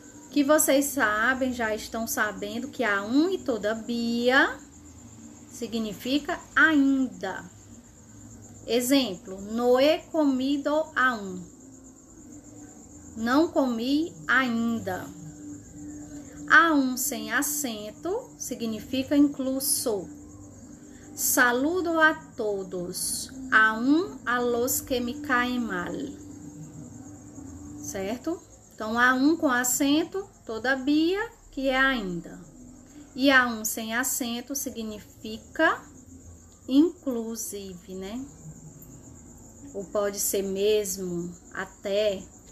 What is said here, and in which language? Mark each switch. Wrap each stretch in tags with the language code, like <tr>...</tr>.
<pt>Que vocês sabem, já estão sabendo que aún e todavia significa ainda. Exemplo,</pt> <es>no he comido aún.</es> <pt>Não comi ainda. Aún sem acento significa incluso.</pt> <es>Saludo a todos, aún a los que me caem mal.</es> <pt>Certo? Então, aún com acento, todavia, que é ainda. E aún sem acento significa inclusive, né? Ou pode ser mesmo, até.</pt>